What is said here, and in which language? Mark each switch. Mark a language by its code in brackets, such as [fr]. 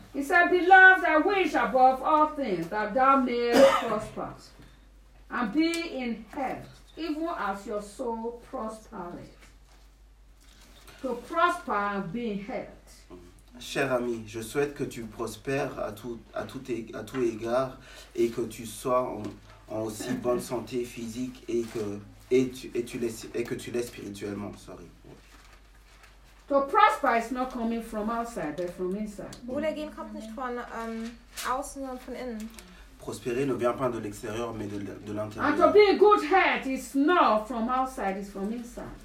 [en] He said, Beloved, I wish above all things that thou mayest prosper and be in health, even as your soul prospereth. To prosper and be in health. [fr] Cher ami, je souhaite que tu prospères à tout égard et que tu sois en aussi bonne santé physique et que tu l'es spirituellement. [en] Sorry. To prosper is not coming from outside, but from inside. [de] Wohlergehen kommt nicht von außen, sondern von innen. [fr] Prospérer ne vient pas de l'extérieur, mais de l'intérieur. [en] And to be in good health is not from outside, it's from inside.